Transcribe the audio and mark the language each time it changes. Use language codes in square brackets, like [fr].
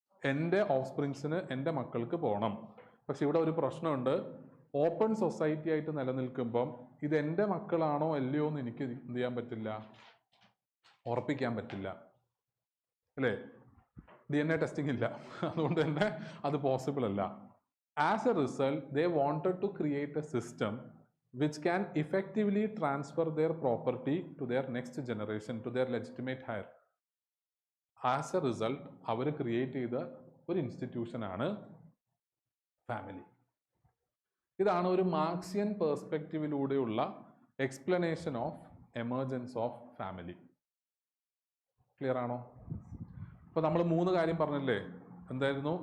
[ml] എൻ്റെ ഓഫ്സ്പ്രിങ്സിന്, എൻ്റെ മക്കൾക്ക് പോകണം. പക്ഷെ ഇവിടെ ഒരു പ്രശ്നമുണ്ട്. ഓപ്പൺ സൊസൈറ്റി ആയിട്ട് നിലനിൽക്കുമ്പം ഇത് എൻ്റെ മക്കളാണോ അല്ലയോ എന്ന് എനിക്ക് എന്ത് ചെയ്യാൻ പറ്റില്ല? ഉറപ്പിക്കാൻ പറ്റില്ല അല്ലേ? DNA ടെസ്റ്റിംഗ് ഇല്ല, അതുകൊണ്ട് തന്നെ അത് പോസിബിൾ അല്ല. [en] As a result they wanted to create a system which can effectively transfer their property to their next generation, to their legitimate heir. As a result, [ml] our create ചെയ്ത ഒരു institution ആണ് family. ഇതാണ് ഒരു Marxian പേഴ്സ്പെക്റ്റീവിലൂടെയുള്ള explanation of emergence of family. Clear ആണോ? അപ്പോൾ നമ്മൾ 3 കാര്യം പറഞ്ഞല്ലേ? എന്തായിരുന്നു?